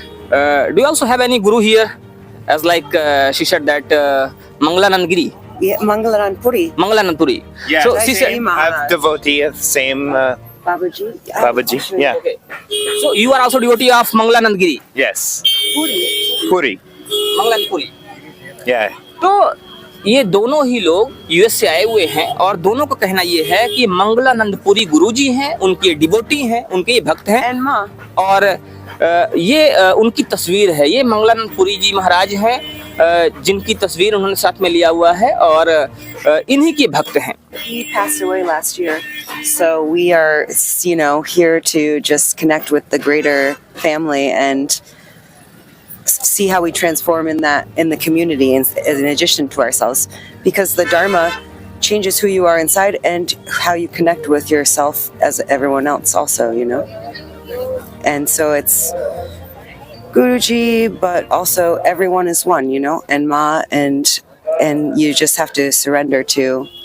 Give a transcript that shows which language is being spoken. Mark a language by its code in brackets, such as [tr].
[en] Do you also have any guru here? As like she said that Mangalanand Giri, Yeah, Mangalanand Puri. Mangalanand Puri. Yeah, So she said, I'm devotee of the same Babaji. Babaji. Yeah. okay. So you are also devotee of Mangalanand Giri, Yes. Puri. Puri. Mangalanand Puri. Yeah. [hi] तो ये दोनों ही लोग US से आए हुए हैं और दोनों का कहना ये है कि मंगलानंदपुरी गुरुजी हैं, उनके डिवोटी हैं, उनके ये भक्त हैं। [en] And Ma. [hi] और ये उनकी तस्वीर है, ये मंगलानंदपुरी जी महाराज हैं जिनकी तस्वीर उन्होंने साथ में लिया हुआ है और इन्हीं के भक्त हैं। [en] He passed away last year. So we are, here to just connect with the greater family and see how we transform in the community in addition to ourselves, because the Dharma changes who you are inside and how you connect with yourself as everyone else also, and so it's Guruji, but also everyone is one, and Ma, and you just have to surrender to